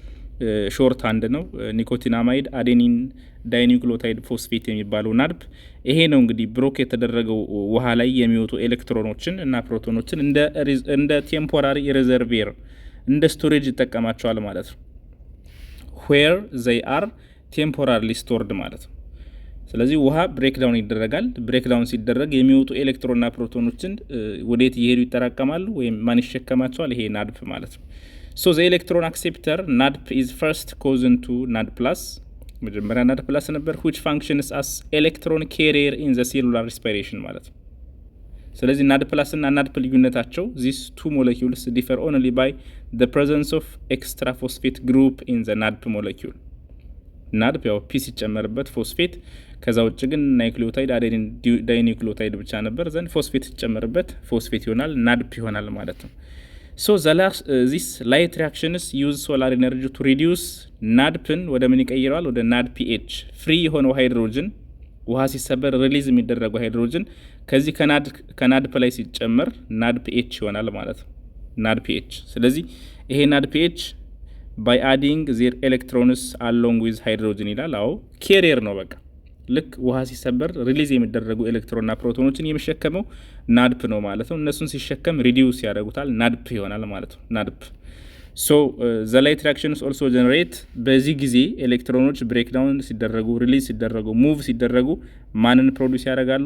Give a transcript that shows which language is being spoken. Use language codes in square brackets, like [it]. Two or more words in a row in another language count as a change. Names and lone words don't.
[en] short hand [am] ነው። [en] nicotinamide adenine dinucleotide phosphate [am] የሚባለው ናድፕ ይሄ ነው እንግዲህ ብሮክ የተደረገው ውሃ ላይ የሚወጡ ኤሌክትሮኖችን እና ፕሮቶኖችን እንደ [en] temporary reservoir [am] እንደ ስቶሬጅ ይጠቀማቸዋል ማለት ነው። [en] where they are temporarily stored [am] ማለት ነው። ስለዚህ ውሃ ብሬክዳውን ይደረጋል። ብሬክዳውን ሲደረግ የሚወጡ ኤሌክትሮንና ፕሮቶኖችን ወዴት እየሄዱ ይጠራቀማሉ ወይም ማን ይሸከማቸዋል? ይሄ ናድፕ ማለት ነው። [en] So the electron acceptor NADP is first chosen to NAD+. [am] መጀመሪያ NAD+ ነበር [en] which functions as electron carrier in the cellular respiration [am] ማለት ነው። ስለዚህ NAD+ እና NADP ልዩነታቸው [en] these two molecules differ only by the presence of extra phosphate group in the NADP molecule. [am] NADP ያው ፒ ሲጨመርበት ፎስፌት፣ ከዛ ውጭ ግን [en] nucleotide adenine dinucleotide [am] ብቻ ነበር። ዘንድ ፎስፌት ሲጨመርበት ፎስፌት ይሆናል NADP ይሆናል ማለት ነው። [en] So this light reactions use solar energy to reduce NADPን [am] ወደ ምን ይቀይረዋል? ወደ NADPH ፍሪ የሆነው ሃይድሮጅን ውሃ ሲሰበር ሪሊዝ የሚደረገው ሃይድሮጅን ከዚህ ከናድፕ ላይ ሲጨመር NADPH ይሆናል ማለት ነው። NADPH ስለዚህ ይሄ NADPH [en] by adding their electrons along with hydrogen [am] ይላል። አዎ ካሪየር ነው በቃ ልክ ውሃ ሲሰበር ሪሊዝ የሚደረጉ ኤሌክትሮንና ፕሮቶኖችን የሚሸከመው ናድፕ ነው ማለት ነው። እነሱን ሲሸከም ሪዲዩስ ያደርጉታል ናድፕ ይሆናል ማለት ነው። ናድፕ [en] so the light reactions also generate [am] በዚህ ጊዜ ኤሌክትሮኖች ብሬክዳውን ሲደረጉ ሪሊዝ ሲደረጉ ሙቭ ሲደረጉ ማንን ፕሮዲዩስ ያደርጋሉ?